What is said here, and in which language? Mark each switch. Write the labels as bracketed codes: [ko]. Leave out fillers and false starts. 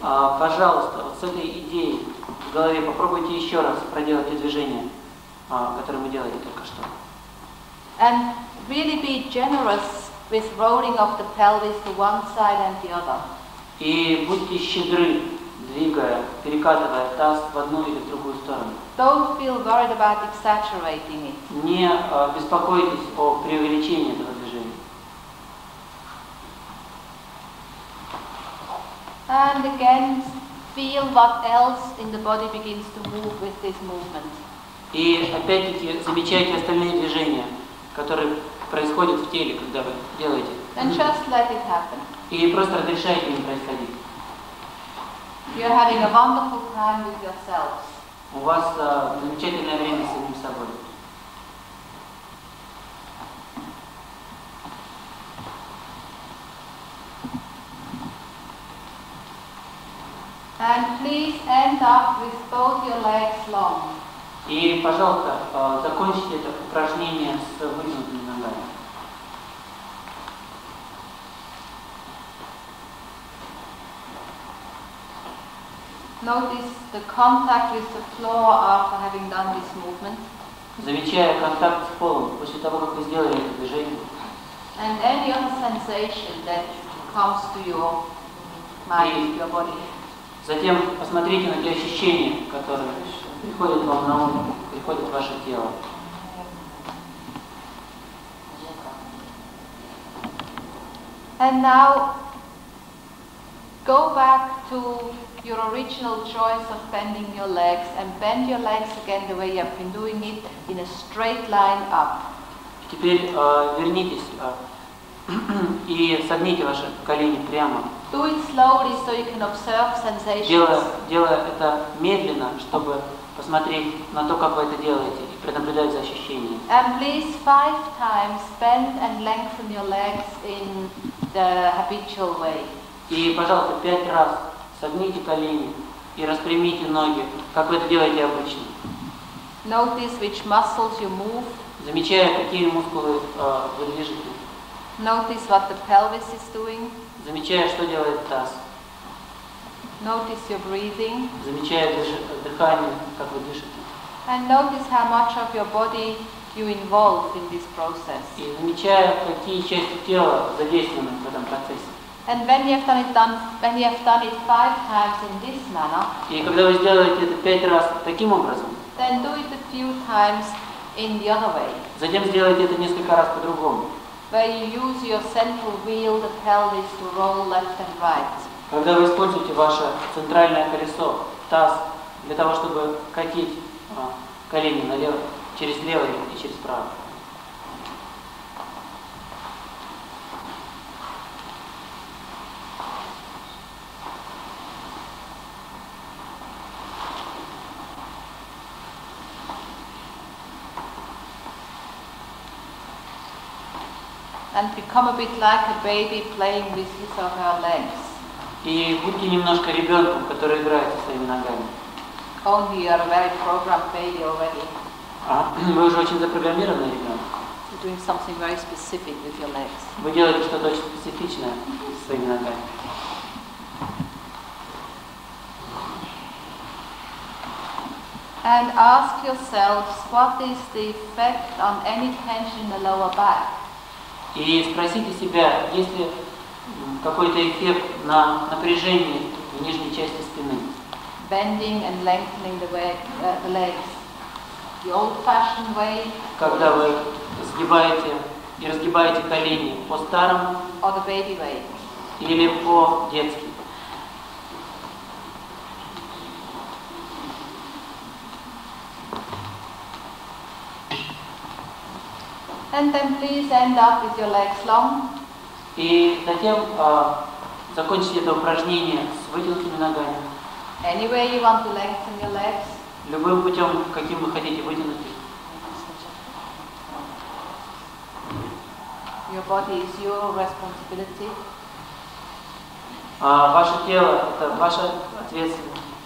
[ru] Пожалуйста, вот с этой идеей в голове попробуйте еще раз проделать те движения, которые мы делали только что. [en] And really be generous with rolling of the pelvis to one side and the other. [ru] И будьте щедры, двигая, перекатывая таз в одну или в другую сторону. [en] Don't feel worried about exaggerating it. [ru] Не беспокойтесь о преувеличении этого движения. [en] And again, feel what else in the body begins to move with this movement. [ru] И опять-таки замечайте остальные движения, которые происходят в теле, когда вы делаете. [en] And just let it happen. [ru] И просто разрешайте им происходить. [en] You're having a wonderful time with yourselves. [ru] У вас замечательное время с самим собой. [en] And please end up with both your legs long. [ru] И, пожалуйста, закончите это упражнение с вытянутыми ногами. [en] Notice the contact with the floor after having done this movement. [ru] Замечая контакт с полом после того, как вы сделали это движение. [en] And any other sensation that comes to your mind, your body. [ru] Затем посмотрите на те ощущения, которые приходят вам на ум, приходят в ваше тело. [en] And now go back to your original choice of bending your legs and bend your legs again the way you have been doing it in a straight line up. [ru] Теперь вернитесь и согните ваши колени прямо. [en] Do it slowly so you can observe sensations. [ru] Делая это медленно, чтобы посмотреть на то, как вы это делаете, и пронаблюдать за ощущениями. [en] And please 5 times bend and lengthen your legs in the habitual way. [ru] И, пожалуйста, 5 раз согните колени и распрямите ноги, как вы это делаете обычно. [en] Notice which muscles you move. [ru] Замечая, какие мускулы вы движете. [en] Notice what the pelvis is doing. [ru] Замечая, что делает таз. [en] Notice your breathing. [ru] Замечая дыхание, как вы дышите. [en] And notice how much of your body you involve in this process. [ru] И замечая, какие части тела задействованы в этом процессе. [en] And when you have done it 5 times in this manner, [ru] И когда вы сделаете это 5 раз таким образом, [en] then do it a few times in the other way, [ru] затем сделайте это несколько раз по-другому. [en] where you use your central wheel, the pelvis, to roll left and right. [ru] Когда вы используете ваше центральное колесо, таз, для того, чтобы катить колени налево, через левое и через правое. [en] And become a bit like a baby playing with his or her legs. [ru] И будьте немножко ребенком, который играет со своими ногами. [en] Only you are a very programmed baby already. [ru] Вы уже очень запрограммированный ребенок. [en] You're doing something very specific with your legs. [ru] Вы делаете что-то очень специфичное со своими ногами. [en] And ask yourselves, what is the effect on any tension in the lower back? [ru] И спросите себя, есть ли какой-то эффект на напряжение в нижней части спины. [en] Bending and lengthening the legs. The old-fashioned way, [ru] Когда вы сгибаете и разгибаете колени по-старому [en] or the baby way. [ru] или по-детски. [en] And then please end up with your legs long. [ru] И затем закончите это упражнение с вытянутыми ногами. [en] Any way you want to lengthen your legs. [ru] Любым путем, каким вы хотите вытянуть их. [en] Your body is your responsibility. [ru] Ваше тело – это ваша ответственность.